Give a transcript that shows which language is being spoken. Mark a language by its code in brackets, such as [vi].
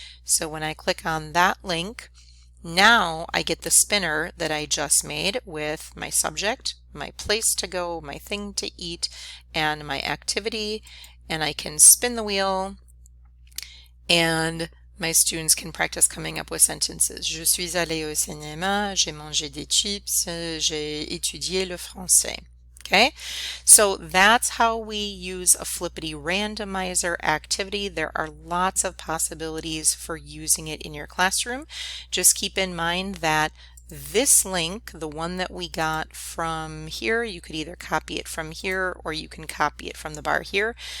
[en] So when I click on that link, now I get the spinner that I just made with my subject, my place to go, my thing to eat, and my activity, and I can spin the wheel and my students can practice coming up with sentences. [fr] Je suis allé au cinéma, j'ai mangé des chips, j'ai étudié le français. [en] Okay, so that's how we use a Flippity Randomizer activity. There are lots of possibilities for using it in your classroom. Just keep in mind that this link, the one that we got from here, you could either copy it from here or you can copy it from the bar here.